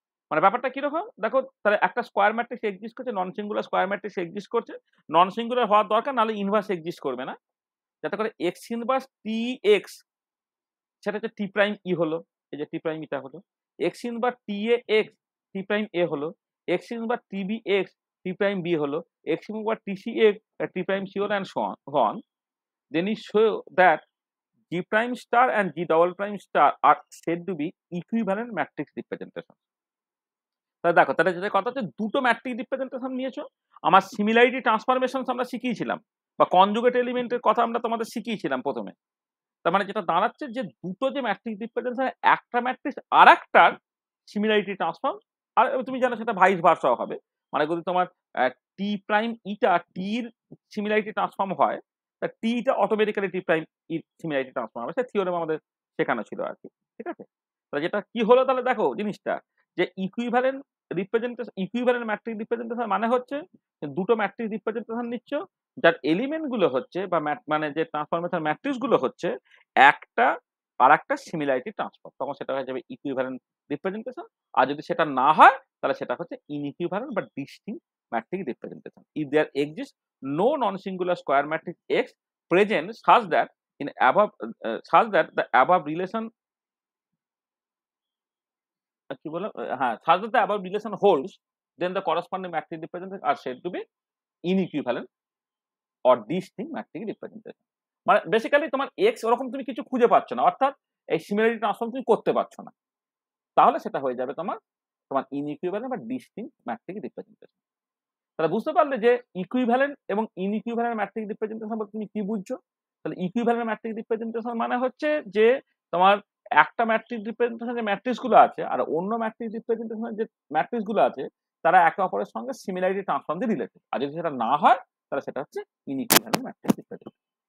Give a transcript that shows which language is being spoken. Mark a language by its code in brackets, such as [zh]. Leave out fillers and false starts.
[bn] মানে ব্যাপারটা কিরকম দেখো, তাহলে একটা স্কোয়ার ম্যাট্রিক্স এক্সিস্ট করছে, non singular square matrix exist করছে, নন সিঙ্গুলার হওয়ার দরকার, নাহলে ইনভার্স এক্সিস্ট করবে না, যাতে করে এক্স ইনভার্স টি এক্স, সেটা হচ্ছে টি প্রাইম ই হলো, এই যে টি প্রাইম ইটা হলো, এক্স ইনভার্স টি এ এক্স টি প্রাইম এ হলো, x inverse T B x টি প্রাইম বি হলো, x inverse T C x টি প্রাইম সি হলো, and so on. [en] Then you show that G prime star and G double prime star are said to be equivalent matrix representation. [bn] তাহলে দেখো, তাহলে যেটা কথা হচ্ছে, দুটো matrix representation নিয়েছো, আমার সিমিলারিটি ট্রান্সফরমেশন আমরা শিখিয়েছিলাম, বা কনজুগেট এলিমেন্টের কথা আমরা তোমাদের শিখিয়েছিলাম প্রথমে। তার মানে যেটা দাঁড়াচ্ছে যে দুটো যে ম্যাট্রিক্স রিপ্রেজেন্টেশন, একটা ম্যাট্রিক্স আর একটার সিমিলারিটি ট্রান্সফর্ম, আর তুমি জানো সেটা ভাইস ভার্সাও হবে। মানে যদি তোমার টি প্রাইম ইটা টির সিমিলারিটি ট্রান্সফর্ম হয়, তা টিটা অটোমেটিক্যালি টি প্রাইম ই সিমিলারিটি ট্রান্সফর্ম হবে, সে থিওরেম আমাদের শেখানো ছিল আর কি। ঠিক আছে, তাহলে যেটা কি হলো, তাহলে দেখো জিনিসটা যে equivalent representation, equivalent matrix representation মানে হচ্ছে দুটো ম্যাট্রিক্স রিপ্রেজেন্টেশন নিচ্ছ, যার এলিমেন্ট গুলো হচ্ছে বা মানে যে ট্রান্সফরমেশন ম্যাট্রিক্স গুলো হচ্ছে একটা আর একটা সিমিলারিটি ট্রান্সফার, তখন সেটা হয়ে যাবে ইকুইভ্যালেন্ট রিপ্রেজেন্টেশন। আর যদি সেটা না হয়, তাহলে সেটা হচ্ছে ইনইকুইভ্যালেন্ট বা distinct matrix representation. [en] if there exist no non singular square matrix X present such that in above such that the above relation [bn] কি বলো, হ্যাঁ, [en] such that the above relation holds, then the corresponding matrix representation are said to be inequivalent or distinct matrix representation. [bn] মানে basically তোমার x ওরকম তুমি কিছু খুঁজে পাচ্ছ না, অর্থাৎ এই সিমিলারিটি ট্রান্সফর্ম তুমি করতে পারছো না, তাহলে সেটা হয়ে যাবে তোমার তোমার ইনইকুইভ্যালেন্ট বা ডিস্টিংক্ট ম্যাট্রিক্স রিপ্রেজেন্টেশন। তাহলে বুঝতে পারলে যে ইকুইভ্যালেন্ট এবং ইনইকুইভ্যালেন্ট ম্যাট্রিক্স রিপ্রেজেন্টেশন বলতে তুমি কি বুঝছো। তাহলে ইকুইভ্যালেন্ট ম্যাট্রিক্স রিপ্রেজেন্টেশন মানে হচ্ছে যে তোমার একটা ম্যাট্রিক্স রিপ্রেজেন্টেশন যে ম্যাট্রিক্স গুলো আছে, আর অন্য ম্যাট্রিক্স রিপ্রেজেন্টেশন যে ম্যাট্রিক্স গুলো আছে, তারা একে অপরের সঙ্গে সিমিলারিটি ট্রান্সফর্ম দিয়ে রিলেটেড, আর যদি সেটা না হয়, তাহলে সেটা হচ্ছে ইনইকুইভ্যালেন্ট ম্যাট্রিক্স রিপ্রেজেন্টেশন।